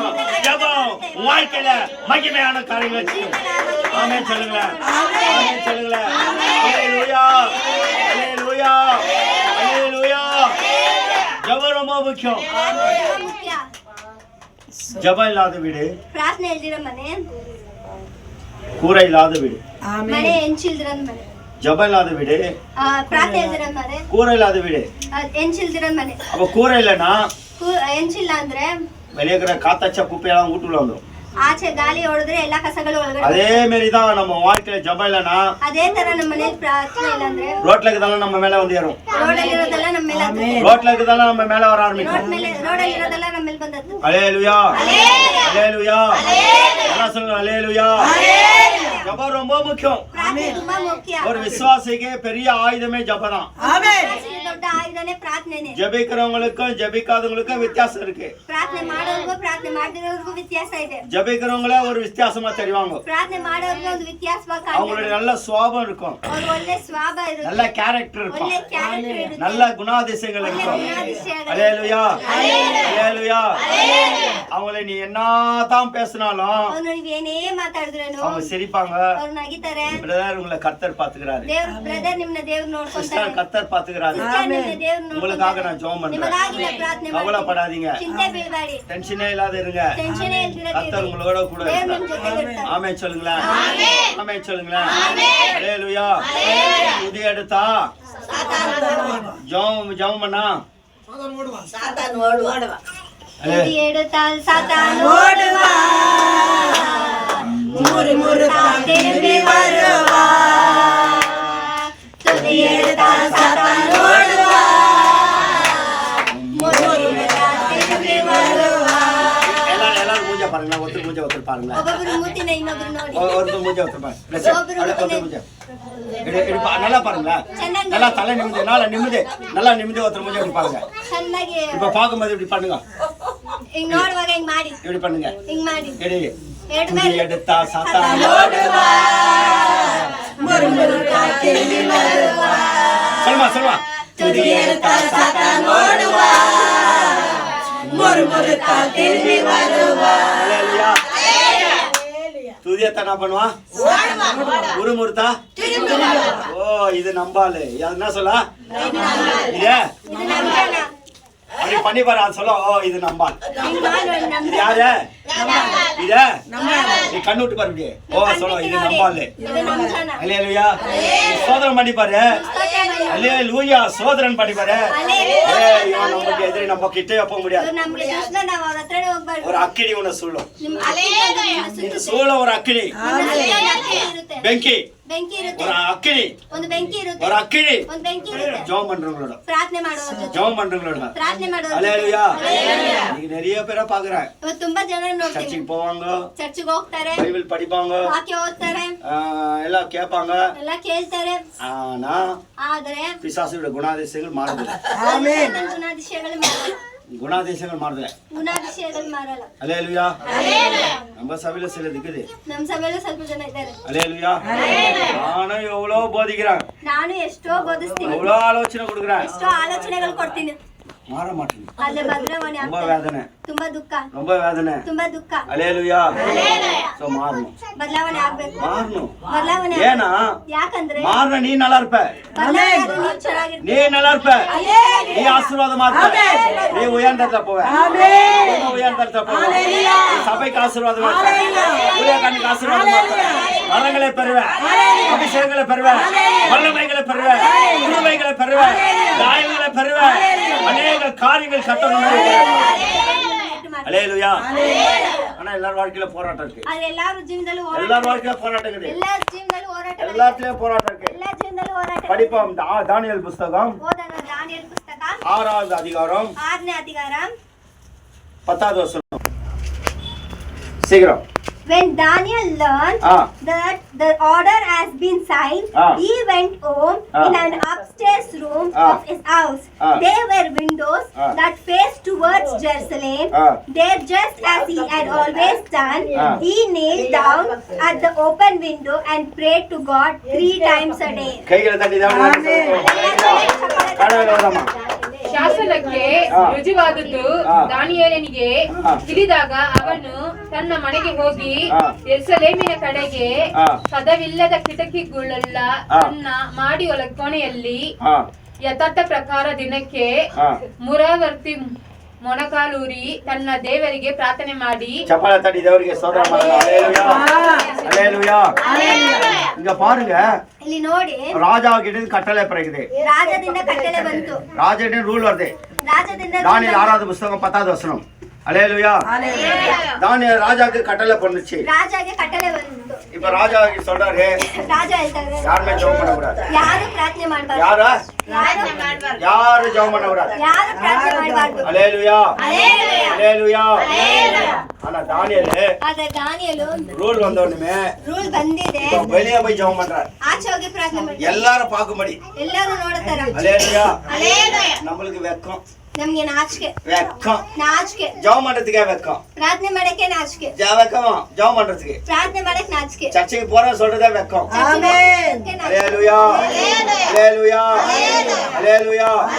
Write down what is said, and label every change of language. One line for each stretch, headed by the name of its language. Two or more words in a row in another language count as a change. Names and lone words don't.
Tamil: ஜெபம் உன் வாழ்க்கையில மகிமையான காரியங்களை செய்யும். ஆமென் சொல்லுங்களேன், ஆமென் சொல்லுங்களேன். அல்லேலூயா, அல்லேலூயா, அல்லேலூயா. ஜெபம் ரொம்ப முக்கியம்.
Kannada: ಮುಖ್ಯ.
Tamil: ஜெபம் இல்லாத வீடு,
Kannada: ಪ್ರಾರ್ಥನೆ ಇಲ್ದಿರೋ ಮನೆ,
Tamil: கூரை இல்லாத வீடு.
Kannada: ಮನೆ ಹೆಂಚಿಲ್ದಿರೋ ಮನೆ.
Tamil: ஜபம் இல்லாத வீடு,
Kannada: ಪ್ರಾರ್ಥನೆ ಇಲ್ದಿರೋ ಮನೆ,
Tamil: கூரை இல்லாத வீடு.
Kannada: ಹೆಂಚಿಲ್ದಿರೋ ಮನೆ.
Tamil: அப்ப கூரை இல்லைன்னா
Kannada: ಹೆಂಚಿಲ್ಲ ಅಂದ್ರೆ
Tamil: வெளியே இருக்கிற காத்தச்ச குப்பையெல்லாம் வீட்டுக்குள்ள வந்துடும்.
Kannada: ಆಚೆ ಗಾಳಿ ಹೊಡೆದ್ರೆ ಎಲ್ಲಾ ಕಸಗಳು ಒಳಗಡೆ.
Tamil: அதே மாதிரி தான் நம்ம வாழ்க்கையில ஜபம் இல்லைன்னா
Kannada: ಅದೇ ತರ ನಮ್ಮ ಮನೆಯಲ್ಲಿ ಪ್ರಾರ್ಥನೆ ಇಲ್ಲ ಅಂದ್ರೆ
Tamil: ரோட்ல இருக்கிறதெல்லாம் நம்ம மேல வந்து ஏறும்.
Kannada: ರೋಡಲ್ಲಿ ಇರೋದೆಲ್ಲ ನಮ್ಮ ಮೇಲೆ ಹತ್ತುತ್ತೆ.
Tamil: ரோட்ல இருக்கிறதெல்லாம் நம்ம மேல வர ஆரம்பிக்கும்.
Kannada: ರೋಡಲ್ಲಿ ಇರೋದೆಲ್ಲ ನಮ್ಮ ಮೇಲೆ ಬಂದದ್ದು.
Tamil: அல்லேலூயா, அல்லேலூயா, எல்லாம் சொல்லுங்க அல்லேலூயா. ஜபம் ரொம்ப முக்கியம்.
Kannada: ಪ್ರಾರ್ಥನೆ ತುಂಬಾ ಮುಖ್ಯ.
Tamil: ஒரு விசுவாசிக்கு பெரிய ஆயுதமே ஜபம் தான்.
Kannada: ವಿಶ್ವಾಸಿಗೆ ದೊಡ್ಡ ಆಯುಧನೇ ಪ್ರಾರ್ಥನೆನೇ.
Tamil: ஜபிக்கிறவங்களுக்கும் ஜபிக்காதவங்களுக்கும் வித்தியாசம் இருக்கு.
Kannada: ಪ್ರಾರ್ಥನೆ ಮಾಡೋರ್ಗೂ ಪ್ರಾರ್ಥನೆ ಮಾಡದಿರೋರ್ಗೂ ವ್ಯತ್ಯಾಸ ಇದೆ.
Tamil: ஜபிக்கிறவங்களே ஒரு வித்தியாசமா தெரிவாங்க.
Kannada: ಪ್ರಾರ್ಥನೆ ಮಾಡೋರ್ಗೆ ಒಂದು ವ್ಯತ್ಯಾಸವಾಗಿ
Tamil: அவங்களுடைய
Kannada: ಕಾಣ್ತಾರೆ.
Tamil: நல்ல சுபாவம் இருக்கும்,
Kannada: ಅವ್ರ ಒಳ್ಳೆ ಸ್ವಭಾವ ಇರುತ್ತೆ,
Tamil: நல்ல கேரக்டர் இருக்கும்,
Kannada: ಒಳ್ಳೆ ಕ್ಯಾರೆಕ್ಟರ್ ಇರುತ್ತೆ,
Tamil: நல்ல குணாதிசயங்கள்
Kannada: ಒಳ್ಳೆ
Tamil: இருக்கும்.
Kannada: ಗುಣಾತಿಶಯಗಳು.
Tamil: அல்லேலூயா, அல்லேலூயா. அவங்களை நீ என்னதான் பேசினாலும்
Kannada: ಅವ್ರು ನೀವೇನೇ ಮಾತಾಡಿದ್ರೇನು
Tamil: அவங்க சிரிப்பாங்க.
Kannada: ಅವ್ರು ನಗಿತಾರೆ.
Tamil: பிரதர் உங்களை கர்த்தர் பாத்துக்கிறாரு,
Kannada: ದೇವ್ರ ಬ್ರದರ್ ನಿಮ್ಮನ್ನ ದೇವ್ರು ನೋಡ್ಕೊಂತಾರೆ.
Tamil: சிஸ்டர் கர்த்தர் பாத்துக்கிறாரு,
Kannada: ಸಿಸ್ಟರ್ ನಿಮ್ಮನ್ನ ದೇವ್ರು
Tamil: உங்களுக்காக
Kannada: ನೋಡ್ಕೊಂತಾರೆ.
Tamil: நான் ஜெபம் பண்றேன்.
Kannada: ನಿಮಗಾಗಿ ನಾನು ಪ್ರಾರ್ಥನೆ ಮಾಡ್ತೀನಿ.
Tamil: கவலைப்படாதீங்க,
Kannada: ಚಿಂತೆ ಬೀಳಬೇಡಿ,
Tamil: டென்ஷனே இல்லாத இருங்க.
Kannada: ಟೆನ್ಷನ್ ಇಲ್ದಿರ
Tamil: கர்த்தர் உங்களோட கூட
Kannada: ದೇವ್ರು ನಿಮ್ಮ
Tamil: இருக்கார்.
Kannada: ಜೊತೆಗೆ ಇರ್ತಾರೆ.
Tamil: ஆமென் சொல்லுங்களேன், ஆமென் சொல்லுங்களேன். அல்லேலூயா. இது எடுத்தா ஜெபம் பண்ணா துதி எடுத்தால் சாத்தான் ஓடுவ, மூணு தால் திரும்பி வருவ. துதி எடுத்தால் சாத்தான் ஓடுவ, மூணு தால் திரும்பி வருவ. எல்லாரும் மூஞ்ச பாருங்க, ஒருத்தர் மூஞ்ச ஒருத்தர் பாருங்க,
Kannada: ಒಬ್ಬೊಬ್ರು ಮೂತಿನ ಇನ್ನೊಬ್ರು ನೋಡಿ.
Tamil: ஒருத்தர் மூஞ்ச ஒருத்தர் பாருங்க. ஒருத்தர் மூஞ்ச நல்லா பாருங்களா, நல்லா தலை நிமிந்து, நல்லா நிமிந்து ஒருத்தர் மூஞ்ச இப்படி பாருங்க.
Kannada: ಚೆನ್ನಾಗಿ
Tamil: இப்ப பாக்கும்போது இப்படி பண்ணுங்க,
Kannada: ಹಿಂಗ್ ನೋಡುವಾಗ ಹಿಂಗ್ ಮಾಡಿ,
Tamil: இப்படி பண்ணுங்க.
Kannada: ಹಿಂಗ್ ಮಾಡಿ.
Tamil: எடு
Kannada: ಎರಡು
Tamil: துதி
Kannada: ಮೇಲೆ
Tamil: எடுத்தா சாத்தான் ஓடுவ, மூணு தால் திரும்பி வருவ. சொல்லுமா துதி எடுத்தால் சாத்தான் ஓடுவ, மூணு தால் திரும்பி வருவ. அல்லேலூயா. துதியத்தை என்ன பண்ணுவா, முறுமுறுத்தா. ஓ இது நம்பாலு, அது என்ன சொல்ல, இது
Kannada: ಇದು ನಮ್ಮ ಜನ.
Tamil: அப்படி பண்ணி பாரு, அது சொல்ல. ஓ இது நம்பால்.
Kannada: ಹಿಂಗ್ ಮಾಡುವ ನಮ್ಮ
Tamil: இது யாரு, இத நீ கண்ணு விட்டு பாரு இப்படி. ஓ சொல்ல இது நம்பாலு.
Kannada: ಇದು ನಮ್ಮ ಜನ.
Tamil: அல்லேலூயா. சோதரன் பண்ணி பாரு, அல்லேலூயா. சோதரன் பண்ணி பாரு. ஏய் இவன் நமக்கு எதிரி, நம்ம கிட்டே போக முடியாது.
Kannada: ಇವ್ರು ನಮ್ಗೆ ದುಷ್ಟ, ನಾವು ಅವ್ರ ಹತ್ರನೇ ಹೋಗ್ಬಾರ್ದು.
Tamil: ஒரு அக்கினி உன்னை சூழும்,
Kannada: ನಿಮ್ಮ ಅಕ್ಕಿ
Tamil: இந்த சூழ ஒரு அக்கினி,
Kannada: ಇರುತ್ತೆ,
Tamil: பெங்கி
Kannada: ಬೆಂಕಿ ಇರುತ್ತೆ,
Tamil: ஒரு அக்கினி,
Kannada: ಒಂದು ಬೆಂಕಿ ಇರುತ್ತೆ,
Tamil: ஒரு அக்கினி.
Kannada: ಒಂದು ಬೆಂಕಿ ಇರುತ್ತೆ.
Tamil: ஜெபம் பண்றவங்களோட,
Kannada: ಪ್ರಾರ್ಥನೆ ಮಾಡೋದ್ರ ಜೊತೆ,
Tamil: ஜெபம் பண்றவங்களோட.
Kannada: ಪ್ರಾರ್ಥನೆ ಮಾಡೋದ್ರ
Tamil: அல்லேலூயா. நீங்க நிறைய பேரை பாக்குறேன்,
Kannada: ಇವತ್ತು ತುಂಬಾ ಜನ ನೋಡ್ತೀನಿ.
Tamil: சர்ச்சுக்கு போவாங்க,
Kannada: ಚರ್ಚಿಗೆ ಹೋಗ್ತಾರೆ,
Tamil: பைபிள் படிப்பாங்க,
Kannada: ವಾಕ್ಯ ಓದ್ತಾರೆ,
Tamil: எல்லாம் கேட்பாங்க.
Kannada: ಎಲ್ಲ ಕೇಳ್ತಾರೆ.
Tamil: ஆனா
Kannada: ಆದ್ರೆ
Tamil: பிசாசுடைய குணாதிசயங்கள் மாறுதில்லை,
Kannada: ನನ್ನ ಗುಣಾತಿಶಯಗಳು ಮಾರಲ್ಲ,
Tamil: குணாதிசயங்கள் மாறுதில்லை.
Kannada: ಗುಣಾತಿಶಯಗಳು ಮಾರಲ್ಲ.
Tamil: அல்லேலூயா. நம்ம சபையில சில இருக்குது.
Kannada: ನಮ್ಮ ಸಭೆಯಲ್ಲೂ ಸ್ವಲ್ಪ ಜನ ಇದ್ದಾರೆ.
Tamil: அல்லேலூயா. நானும் எவ்வளவு போதிக்கிறேன்,
Kannada: ನಾನು ಎಷ್ಟೋ ಬೋಧಿಸ್ತೀನಿ,
Tamil: எவ்வளவு ஆலோசனை கொடுக்குறேன்,
Kannada: ಎಷ್ಟೋ ಆಲೋಚನೆಗಳು ಕೊಡ್ತೀನಿ,
Tamil: மாற மாட்டேங்குது.
Kannada: ಆದ್ರೆ ಬದಲಾವಣೆ
Tamil: ரொம்ப
Kannada: ಆಗ್ತಾ
Tamil: வேதனை,
Kannada: ತುಂಬಾ ದುಃಖ,
Tamil: ரொம்ப வேதனை.
Kannada: ತುಂಬಾ ದುಃಖ.
Tamil: அல்லேலூயா. சோ மாறணும்,
Kannada: ಬದಲಾವಣೆ ಆಗ್ಬೇಕು,
Tamil: மாறணும்.
Kannada: ಬದಲಾವಣೆ
Tamil: ஏன்னா
Kannada: ಯಾಕಂದ್ರೆ
Tamil: மாறின நீ நல்லா இருப்ப,
Kannada: ಬದಲಾವಣೆ ಆದ್ರೆ ನೀವ್ ಚೆನ್ನಾಗಿರ್ತೀರಿ.
Tamil: நீ நல்லா இருப்ப, நீ ஆசீர்வாதமா இருப்ப, நீ உயர்ந்தத போவ, உயர்ந்தத போவ, நீ சபைக்கு ஆசீர்வாதமா இருப்ப, ஊழியக்காரனுக்கு ஆசீர்வாதமா இருப்ப, வரங்களை பெறுவ, அபிஷேகங்களை பெறுவ, வல்லமைகளை பெறுவ, கிருபைகளை பெறுவ, தாயங்களை பெறுவ, அநேக காரியங்கள் கட்டணும். அல்லேலூயா. ஆனா எல்லார் வாழ்க்கையில போராட்டம் இருக்கு,
Kannada: ಆದ್ರೆ ಎಲ್ಲಾರು ಜೀವನದಲ್ಲೂ
Tamil: எல்லார் வாழ்க்கையில போராட்டம் இருக்குது,
Kannada: ಎಲ್ಲಾರ ಜೀವನದಲ್ಲೂ ಹೋರಾಟ,
Tamil: எல்லாத்துலயும் போராட்டம் இருக்கு.
Kannada: ಎಲ್ಲಾ ಜೀವನದಲ್ಲೂ ಹೋರಾಟ.
Tamil: படிப்போம் தானியேல் புஸ்தகம்
Kannada: ಓದೋಣ ದಾನಿಯೇಲ್ ಪುಸ್ತಕ
Tamil: 6வது அதிகாரம்
Kannada: 6ನೇ ಅಧಿಕಾರ
Tamil: 10வது வசனம். சீக்கிரம்.
English: When Daniel learned that the order has been signed, he went home in an upstairs room of his house. There were windows that faced towards Jerusalem. There, just as he had always done, he knelt down at the open window and prayed to God 3 times a day.
Tamil: கைகளை தட்டி
Kannada: ಶಾಸನಕ್ಕೆ ರುಜುವಾದದ್ದು ದಾನಿಯೇಲನಿಗೆ ತಿಳಿದಾಗ ಅವನು ತನ್ನ ಮನೆಗೆ ಹೋಗಿ ಯೆರೂಸಲೇಮಿನ ಕಡೆಗೆ ಕದವಿಲ್ಲದ ಕಿಟಕಿಗಳೆಲ್ಲ ತನ್ನ ಮಾಡಿ ಒಳ ಕೋಣೆಯಲ್ಲಿ ಯಥಾರ್ಥ ಪ್ರಕಾರ ದಿನಕ್ಕೆ ಮೊಣಕಾಲೂರಿ ತನ್ನ ದೇವರಿಗೆ ಪ್ರಾರ್ಥನೆ ಮಾಡಿ ಚಪ್ಪಾಳೆ ತಟ್ಟಿ ದೇವರಿಗೆ ಸ್ತೋತ್ರ ಮಾಡೋಣ.
Tamil: அல்லேலூயா அல்லேலூயா. இங்க பாருங்க,
Kannada: ಇಲ್ಲಿ ನೋಡಿ,
Tamil: ராஜா கிட்ட கட்டளை பிறகுது,
Kannada: ರಾಜದಿಂದ ಕಟ್ಟಳೆ ಬಂತು,
Tamil: ராஜா ரூல் வருது.
Kannada: ರಾಜದಿಂದ
Tamil: தானியேல் 6வது புத்தகம் 10வது வசனம். அல்லேலூயா. தானியேல் ராஜாக்கு கட்டளை பண்ணுச்சு.
Kannada: ರಾಜಾಗೆ ಕಟ್ಟಳೆ ಬಂತು.
Tamil: இப்ப ராஜா சொல்றாரு,
Kannada: ರಾಜ ಹೇಳ್ತಾರೆ,
Tamil: யாருமே ஜெபம் பண்ண கூடாது.
Kannada: ಯಾರು ಪ್ರಾರ್ಥನೆ ಮಾಡಬಾರದು.
Tamil: யாரு ஜெபம் பண்ண கூடாது.
Kannada: ಯಾರು ಪ್ರಾರ್ಥನೆ ಮಾಡಬಾರದು.
Tamil: அல்லேலூயா அல்லேலூயா. ஆனா தானியேல் ரூல் வந்த உடனே
Kannada: ರೂಲ್ ಬಂದಿದೆ,
Tamil: வெளியே போய் ஜெபம் பண்றாரு.
Kannada: ಆಚೆ ಹೋಗಿ ಪ್ರಾರ್ಥನೆ ಮಾಡಿ
Tamil: எல்லாரும் பாக்கும்படி.
Kannada: ಎಲ್ಲರೂ ನೋಡ್ತಾರ.
Tamil: அல்லேலூயா. நம்மளுக்கு வெக்கம்,
Kannada: ನಮ್ಗೆ ನಾಚಿಕೆ,
Tamil: வெக்கம்.
Kannada: ನಾಚಿಕೆ,
Tamil: ஜெபம் பண்றதுக்கே வெக்கம்.
Kannada: ಪ್ರಾರ್ಥನೆ ಮಾಡಕ್ಕೆ ನಾಚಿಕೆ,
Tamil: வெக்கம் ஜெபம் பண்றதுக்கு.
Kannada: ಪ್ರಾರ್ಥನೆ ಮಾಡಕ್ಕೆ ನಾಚಿಕೆ,
Tamil: சர்ச்சைக்கு போற சொல்றதே வெக்கம்.
Kannada: ಆಮೆನ್.
Tamil: அல்லேலூயா அல்லேலூயா அல்லேலூயா.